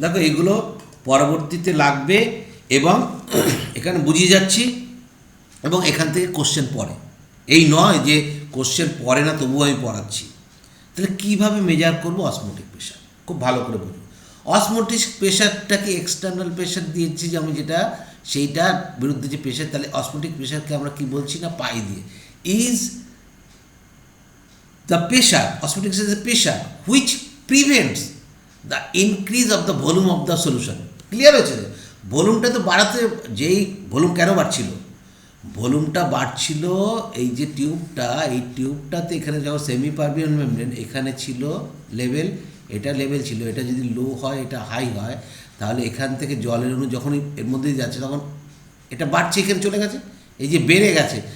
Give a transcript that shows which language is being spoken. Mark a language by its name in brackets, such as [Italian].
[Bangla] দেখো এগুলো পরবর্তীতে লাগবে এবং এখানে বুঝিয়ে যাচ্ছি এবং এখান থেকে কোশ্চেন পড়ে, এই নয় যে কোশ্চেন পড়ে না তবুও আমি পড়াচ্ছি। তাহলে কীভাবে মেজার করবো অসমোটিক প্রেশার, খুব ভালো করে বুঝবো। অসমোটিক প্রেশারটাকে এক্সটার্নাল প্রেশার দিয়েছি যে আমি, যেটা সেইটার বিরুদ্ধে যে প্রেশার, তাহলে অসমোটিক প্রেশারকে আমরা কি বলছি না, পাই দিয়ে। [English] Is the pressure, osmotic pressure is a pressure which prevents the increase of the volume of the solution. [Bangla] Clear হয়েছে? ভলিউমটা তো বাড়াতে, যেই ভলিউম কেন বাড়ছিল, ভলিউমটা বাড়ছিল এই যে টিউবটা, এই টিউবটাতে এখানে যখন সেমি পারমিয়াবল মেমব্রেন, এখানে ছিল লেভেল, এটা লেভেল ছিল, এটা যদি লো হয় এটা হাই হয়, তাহলে এখান থেকে জলের অণু যখনই এর মধ্যে যাচ্ছে তখন এটা বাড়ছে, এখানে চলে গেছে, এই যে বেড়ে গেছে।